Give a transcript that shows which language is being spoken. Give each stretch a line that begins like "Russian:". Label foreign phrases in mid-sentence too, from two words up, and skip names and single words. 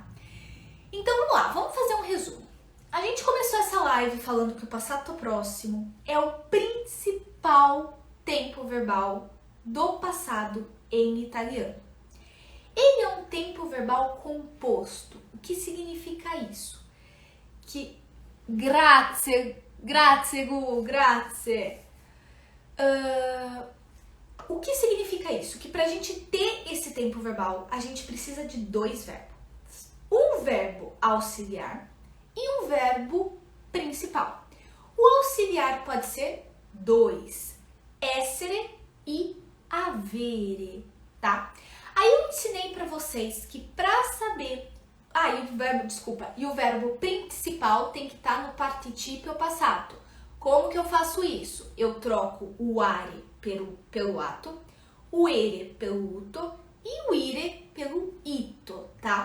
Portuguese: Então vamos lá, vamos fazer um resumo. A gente começou essa live falando que o passato próximo é o principal tempo verbal do passado em italiano. Ele é um tempo verbal composto. O que significa isso? Que grazie Gu, grazie. O que significa isso? Que pra gente ter esse tempo verbal, a gente precisa de dois verbos. Um verbo auxiliar e um verbo principal. O auxiliar pode ser dois,
Italian: essere e avere,
Portuguese: tá? Aí eu ensinei pra vocês que pra saber... e o verbo principal tem que estar no
Italian: participio passato.
Portuguese: Como que eu faço isso? Eu troco o are pelo ato, o ere pelo uto e o ire pelo ito, tá?